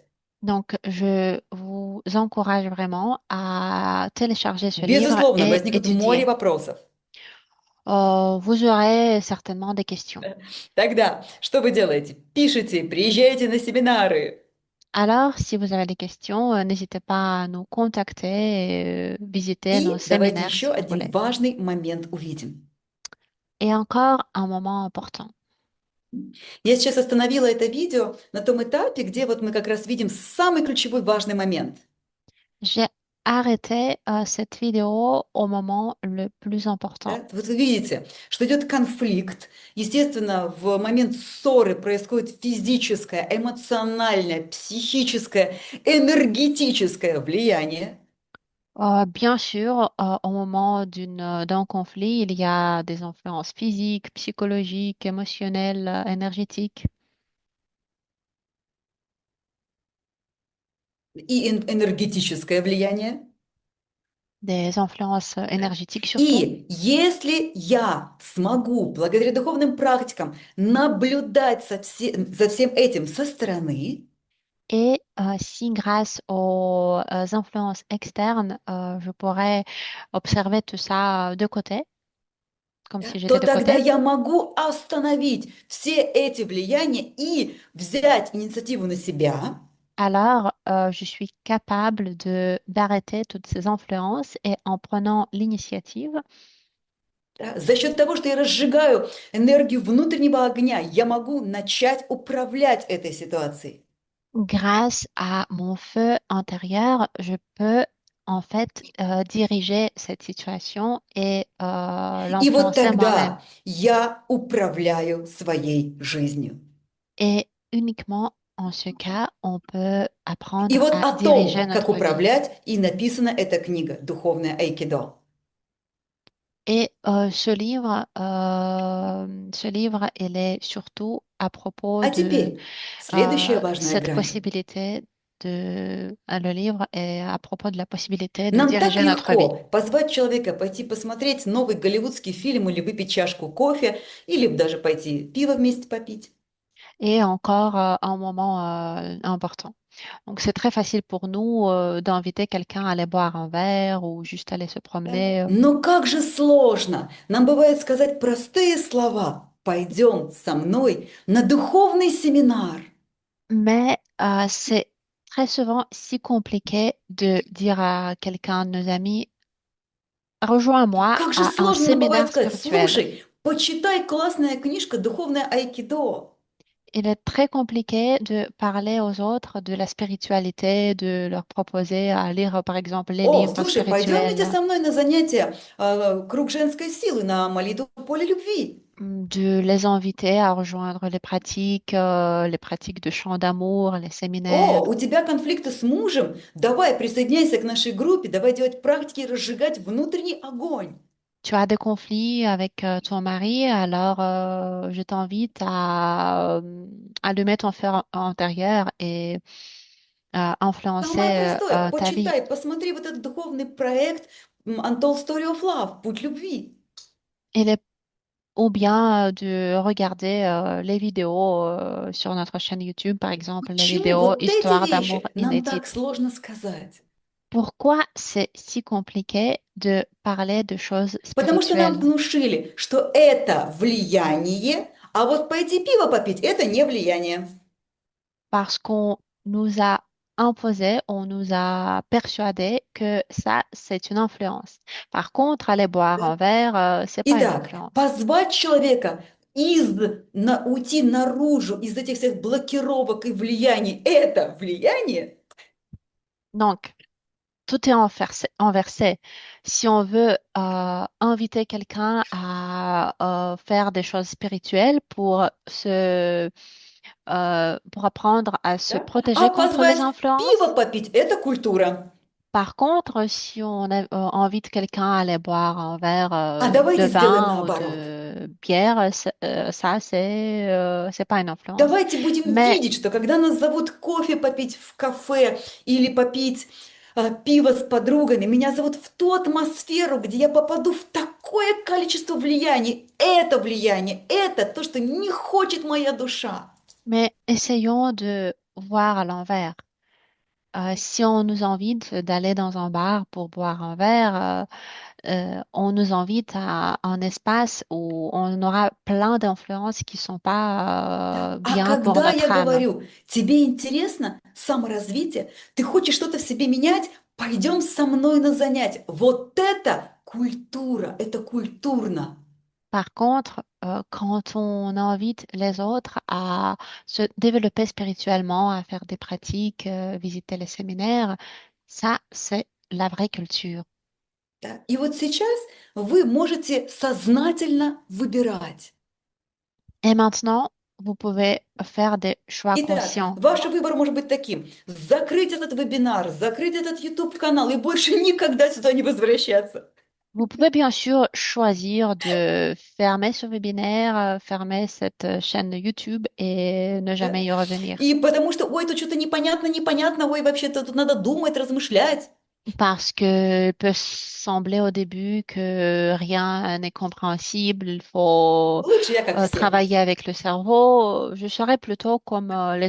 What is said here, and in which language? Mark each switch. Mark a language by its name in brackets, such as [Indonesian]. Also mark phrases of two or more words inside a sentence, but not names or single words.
[French] Donc, je vous encourage vraiment à télécharger ce livre [Russian] Безусловно, [French] et [Russian] возникнут море [French] étudier. [Russian] вопросов. [French] Vous aurez certainement des questions. [Russian] Тогда что вы делаете? Пишите, приезжайте на семинары. [French] Alors, si vous avez des questions, n'hésitez pas à nous contacter et visiter nos [Russian] И давайте [French] séminaires [Russian] еще [French] si vous [Russian] один [French] voulez. [Russian] важный момент увидим. [French] Et encore un moment important. [Russian] Я сейчас остановила это видео на том этапе, где вот мы как раз видим самый ключевой важный момент. [French] J'ai arrêté cette vidéo au moment le plus important. [Russian] Да? Вот вы видите, что идет конфликт. Естественно, в момент ссоры происходит физическое, эмоциональное, психическое, энергетическое влияние. [French] Bien sûr, au moment d'un conflit, il y a des influences physiques, psychologiques, émotionnelles, énergétiques, [Russian] И энергетическое влияние. [French] des influences énergétiques surtout. [Russian] И если я смогу, благодаря духовным практикам, наблюдать за всем этим со стороны, [French] Et si grâce aux influences externes, je pourrais observer tout ça de côté, comme [Russian] да, [French] si [Russian] то [French] j'étais de [Russian] тогда [French] côté, [Russian] я могу остановить все эти влияния и взять инициативу на себя, [French] alors je suis capable d'arrêter toutes ces influences et en prenant l'initiative, [Russian] да, за счет того, что я разжигаю энергию внутреннего огня, я могу начать управлять этой ситуацией. [French] grâce à mon feu intérieur, je peux en fait diriger cette situation et [Russian] И вот [French] l'influencer moi-même. [Russian] тогда я управляю своей жизнью. [French] Et uniquement en ce cas, on peut [Russian] И [French] apprendre [Russian] вот [French] à [Russian] о [French] diriger [Russian] том, как [French] notre vie. [Russian] управлять, и написана эта книга «Духовное айкидо». [French] Et ce livre, il est surtout à propos [Russian] А [French] de [Russian] теперь следующая важная [French] cette [Russian] грань. [French] possibilité le livre est à propos de la possibilité de [Russian] Нам так [French] diriger notre vie. [Russian] легко позвать человека пойти посмотреть новый голливудский фильм или выпить чашку кофе, или даже пойти пиво вместе попить. [French] Et encore un moment important. Donc, c'est très facile pour nous d'inviter quelqu'un à aller boire un verre ou juste aller se [Russian] Да? [French] promener. [Russian] Но как же сложно! Нам бывает сказать простые слова. Пойдем со мной на духовный семинар. [French] Mais c'est très souvent si compliqué de dire à quelqu'un de nos amis, rejoins-moi [Russian] Как же [French] à un [Russian] сложно нам бывает [French] séminaire [Russian] сказать, [French] spirituel. [Russian] слушай, почитай классная книжка «Духовное айкидо». [French] Il est très compliqué de parler aux autres de la spiritualité, de leur proposer à lire, par exemple, les [Russian] О, [French] livres [Russian] слушай, пойдем вместе [French] spirituels, [Russian] со мной на занятия «Круг женской силы» на молитву поле любви. [French] de les inviter à rejoindre les pratiques de chant d'amour, les [Russian] О, [French] séminaires. [Russian] у тебя конфликты с мужем? Давай, присоединяйся к нашей группе, давай делать практики и разжигать внутренний огонь. [French] Tu as des conflits avec ton mari, alors je t'invite à allumer ton feu intérieur et à [Russian] Самое [French] influencer [Russian] простое, [French] ta vie. [Russian] почитай, посмотри вот этот духовный проект Untold Story of Love, Путь любви. [French] Il est ou bien de regarder les vidéos sur notre chaîne YouTube, par exemple, les [Russian] Почему [French] vidéos [Russian] вот эти [French] Histoire d'amour [Russian] вещи нам так [French] inédite. [Russian] сложно сказать? [French] Pourquoi c'est si compliqué de parler de choses [Russian] Потому что нам [French] spirituelles? [Russian] внушили, что это влияние, а вот пойти пиво попить– это не влияние. [French] Parce qu'on nous a imposé, on nous a persuadé que ça, c'est une influence. Par contre, aller boire [Russian] Да? [French] un verre, c'est pas une [Russian] Итак, [French] influence. [Russian] позвать человека уйти наружу из этих всех блокировок и влияний– это влияние? [French] Donc, tout est inversé. Si on veut inviter quelqu'un à faire des choses spirituelles pour apprendre à se [Russian] Да? А [French] protéger contre les [Russian] позвать пиво [French] influences. [Russian] попить– это культура. [French] Par contre, si invite quelqu'un à aller boire un verre [Russian] А [French] de [Russian] давайте сделаем [French] vin ou [Russian] наоборот. [French] de bière, ça, c'est pas une influence. [Russian] Давайте будем [French] Mais, [Russian] видеть, что когда нас зовут кофе попить в кафе или попить пиво с подругами, меня зовут в ту атмосферу, где я попаду в такое количество влияний, это то, что не хочет моя душа. [French] mais essayons de voir à l'envers. Si on nous invite d'aller dans un bar pour boire un verre, on nous invite à un espace où on aura plein d'influences qui sont [Russian] Да. [French] pas [Russian] А [French] bien pour [Russian] когда я [French] notre âme. [Russian] говорю, тебе интересно саморазвитие, ты хочешь что-то в себе менять, пойдем со мной на занятия. Вот это культура, это культурно. [French] Par contre, quand on invite les autres à se développer spirituellement, à faire des pratiques, visiter les séminaires, ça, c'est la vraie culture. [Russian] Да. И вот сейчас вы можете сознательно выбирать. [French] Et maintenant, vous pouvez faire des choix [Russian] Итак, [French] conscients. [Russian] ваш выбор может быть таким: закрыть этот вебинар, закрыть этот YouTube-канал и больше никогда сюда не возвращаться. [French] Vous pouvez bien sûr choisir de fermer ce webinaire, fermer cette chaîne YouTube et ne [Russian] Да? [French] jamais y revenir. [Russian] И потому что, ой, тут что-то непонятно, ой, вообще-то тут надо думать, размышлять. [French] Parce que il peut sembler au début que rien n'est compréhensible, il faut [Russian] Лучше я как все. [French] travailler avec le cerveau. Je serais plutôt comme les